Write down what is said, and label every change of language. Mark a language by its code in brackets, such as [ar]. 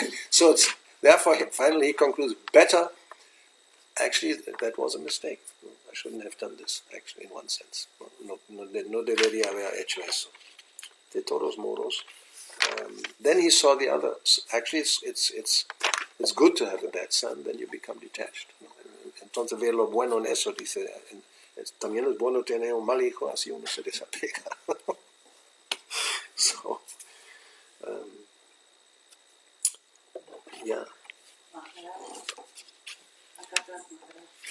[en] So therefore, finally he concludes, better. Actually, that was a mistake. I shouldn't have done this, actually, in one sense. [es] No debería haber hecho eso. De todos modos. [en] Then he saw the others. Actually, it's it's good to have a bad son, then you become detached. [es] Entonces ve lo bueno en eso, dice, también es bueno tener un mal hijo, así uno se desapega. [en] So, yeah. [es] Acá atrás, Maharaj.